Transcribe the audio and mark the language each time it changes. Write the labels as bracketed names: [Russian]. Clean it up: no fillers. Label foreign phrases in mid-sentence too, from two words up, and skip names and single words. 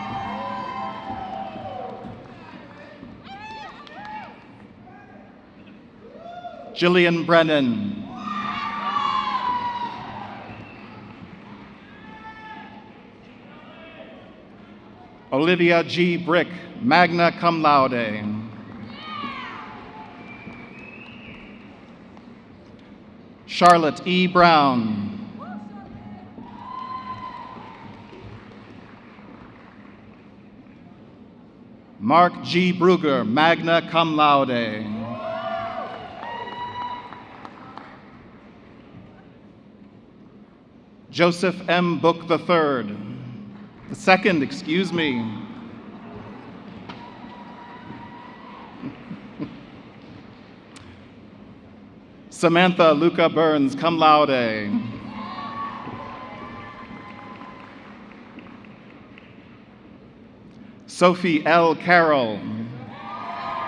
[English] Jillian Brennan. Olivia G. [Latin] Brick, magna cum laude. [English] Charlotte E. Brown. Mark G. [Latin] Bruger, magna cum laude. [English] Joseph M. Book III. The second, excuse me. Samantha Luca Burns, [Latin] cum laude. [English] Sophie L. Carroll.